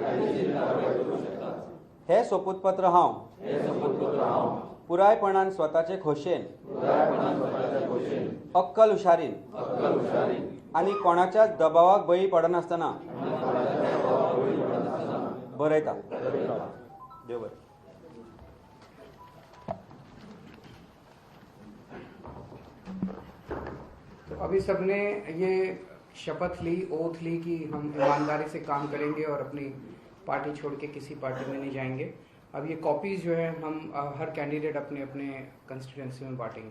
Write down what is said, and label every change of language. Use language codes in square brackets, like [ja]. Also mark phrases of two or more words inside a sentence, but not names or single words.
[kok] हे सोपूतपत्र हांव पुरायपणान स्वताचे खोशेन, अक्कल हुशारीन आनी कोणाच्याच दबावाक बळी पडनासतना बरयता। देव बरें। [hi] तो अभी सबने ये शपथ ली, ओथ ली कि हम ईमानदारी से काम करेंगे और अपनी पार्टी छोड़ के किसी पार्टी में नहीं जाएंगे। अब ये कॉपीज जो है हम हर कैंडिडेट अपने अपने कंस्टिट्यूंसी में बांटेंगे।